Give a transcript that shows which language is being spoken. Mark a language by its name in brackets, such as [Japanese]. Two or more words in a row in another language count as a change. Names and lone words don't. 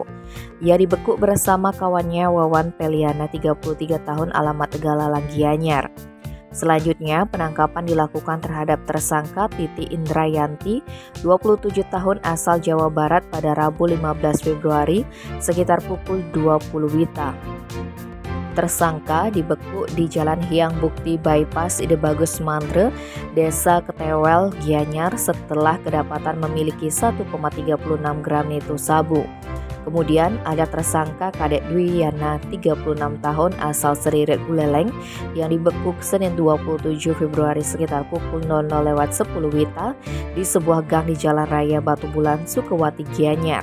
[Indonesian] Ia dibekuk bersama kawannya Wawan Peliana 33 tahun alamat Tegalalang Gianyar. Selanjutnya, penangkapan dilakukan terhadap tersangka Titi Indrayanti, 27 tahun asal Jawa Barat pada Rabu 15 Februari sekitar pukul 20 WITA. Tersangka dibekuk di Jalan Hyang Bukti Bypass Ide Bagus Mantre, Desa Ketewel, Gianyar setelah kedapatan memiliki 1,36 gram nitu sabu. Kemudian ada tersangka Kadek Dwi Yana 36 tahun asal Seriret Buleleng yang dibekuk Senin 27 Februari sekitar pukul 00.10 WITA di sebuah gang di Jalan Raya Batu Bulan, Sukawati, Gianyar.